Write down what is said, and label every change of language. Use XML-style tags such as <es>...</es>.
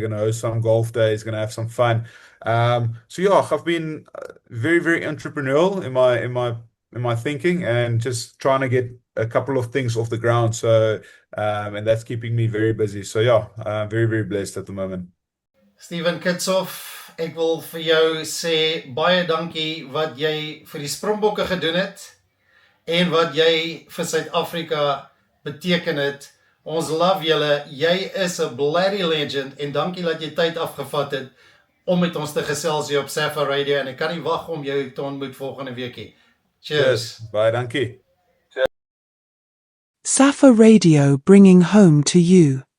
<en>Gonna host some golf days. Gonna have some fun. So yeah, I've been very, very entrepreneurial in my thinking and just trying to get a couple of things off the ground. So, and that's keeping me very busy. So yeah, I'm very, very blessed at the moment.</en> <af>Steven Kitshoff, ek wil vir jou sê baie dankie wat jy vir die Springbokke gedoen het en wat jy vir Suid-Afrika beteken het. Ons love julle, jy is 'n</af> <en>bloody legend</en> <af>en dankie dat jy tyd afgevat het om met ons te gesels hier op SAFFA Radio en ek kan nie wag om jou te ontmoet volgende weekie.</af> <en>Cheers.</en> <af>Baie dankie.</af> <en>SAFFA Radio bringing home to you.</en>